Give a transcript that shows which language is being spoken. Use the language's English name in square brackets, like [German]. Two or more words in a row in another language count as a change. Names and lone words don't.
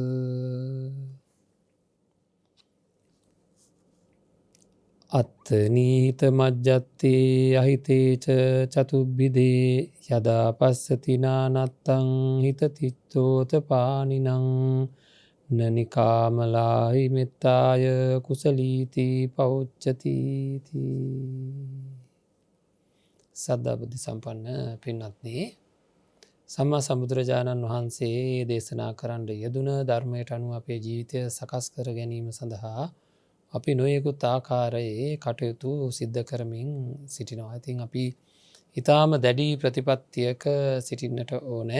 [Pali] අත්තනීත මජ්ජත්තේ අහිතේච චතුබ්බිදේ යදා පස්සති නානත්තං හිතතිත්තෝත පානිනං නනිකාමලාහි මෙත්තාය කුසලීති පෞච්චති. [Sinhala] සද්ධා බුද්ධ සම්පන්න පින්වත්නි, සම්මා සම්බුදුරජාණන් වහන්සේ දේශනා කරන්න යෙදුන ධර්මයට අනුව අපේ ජීවිතය සකස් කර ගැනීම සඳහා අපි නොයෙකුත් ආකාරයේ කටයුතු සිද්ධ කරමින් සිටිනවා. ඉතින් අපි ඊටාම දැඩි ප්‍රතිපත්තියක සිටින්නට ඕනේ.